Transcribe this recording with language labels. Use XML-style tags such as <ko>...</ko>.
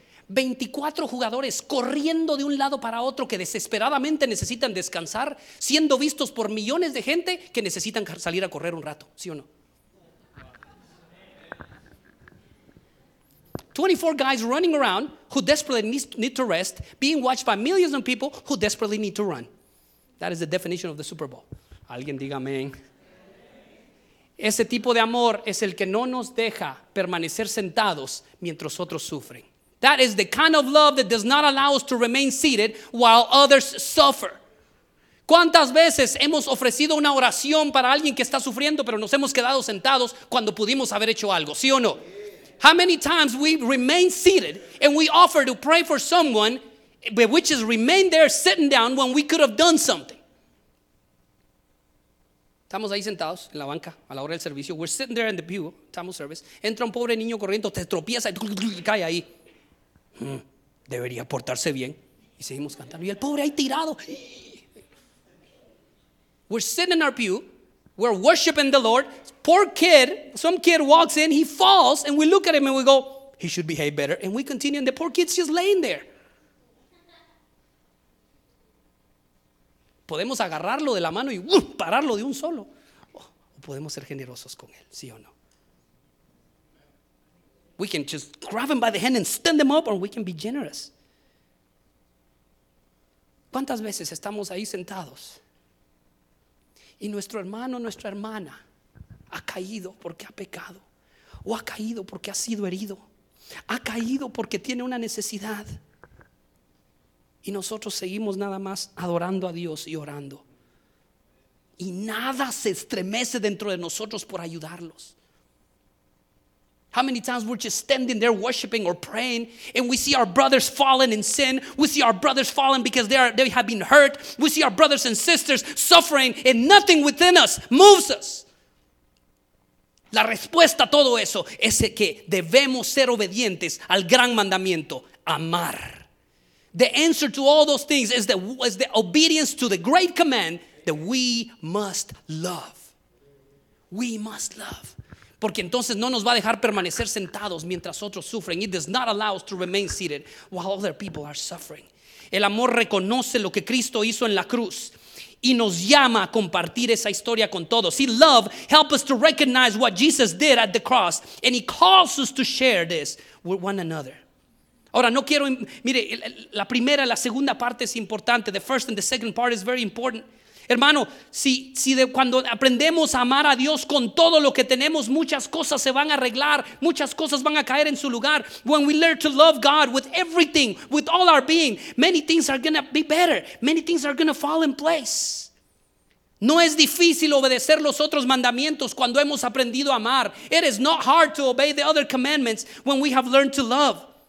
<es>24 jugadores corriendo de un lado para otro que desesperadamente necesitan descansar, siendo vistos por millones de gente que necesitan salir a correr un rato, ¿sí o no?</es> <en>24 guys running around who desperately need to rest, being watched by millions of people who desperately need to run. That is the definition of the Super Bowl.</en> <es>Alguien diga amén. Ese tipo de amor es el que no nos deja permanecer sentados mientras otros sufren. That is the kind of love that does not allow us to remain seated while others suffer. ¿Cuántas veces hemos ofrecido una oración para alguien que está sufriendo, pero nos hemos quedado sentados cuando pudimos haber hecho algo? ¿Sí o no?</es> <en>How many times we remain seated and we offer to pray for someone, but which is remain there sitting down when we could have done something?</en> <es>Estamos ahí sentados en la banca a la hora del servicio.</es> <en>We're sitting there in the pew, time of service.</en> <es>Entra un pobre niño corriendo, te tropieza y cae ahí. Debería portarse bien. Y seguimos cantando. Y el pobre ahí tirado.</es> <en>We're sitting in our pew. We're worshiping the Lord. Poor kid. Some kid walks in. He falls. And we look at him and we go, he should behave better. And we continue. And the poor kid's just laying there.</en> <es>Podemos agarrarlo de la mano y pararlo de un solo. O podemos ser generosos con él, ¿sí o no?</es> <en>We can just grab him by the hand and stand him up, or we can be generous.</en> <es>¿Cuántas veces estamos ahí sentados y nuestro hermano o nuestra hermana ha caído porque ha pecado, o ha caído porque ha sido herido, ha caído porque tiene una necesidad? Y nosotros seguimos nada más adorando a Dios y orando. Y nada se estremece dentro de nosotros por ayudarlos.</es> <en>How many times we're just standing there worshiping or praying, and we see our brothers fallen in sin. We see our brothers fallen because they have been hurt. We see our brothers and sisters suffering, and nothing within us moves us.</en> <es>La respuesta a todo eso es que debemos ser obedientes al gran mandamiento, amar.</es> <en>The answer to all those things is the obedience to the great command that we must love. We must love.</en> <es>Porque entonces no nos va a dejar permanecer sentados mientras otros sufren.</es> <en>It does not allow us to remain seated while other people are suffering.</en> <es>El amor reconoce lo que Cristo hizo en la cruz y nos llama a compartir esa historia con todos.</es> <en>See, love helps us to recognize what Jesus did at the cross, and he calls us to share this with one another.</en> <es>Ahora, no quiero, mire, la primera, la segunda parte es importante.</es> <en>The first and the second part is very important.</en> <es>Hermano, si de cuando aprendemos a amar a Dios con todo lo que tenemos, muchas cosas se van a arreglar, muchas cosas van a caer en su lugar.</es> <en>When we learn to love God with everything, with all our being, many things are going to be better. Many things are going to fall in place.</en> <es>No es difícil obedecer los otros mandamientos cuando hemos aprendido a amar.</es> <en>It is not hard to obey the other commandments when we have learned to love.</en>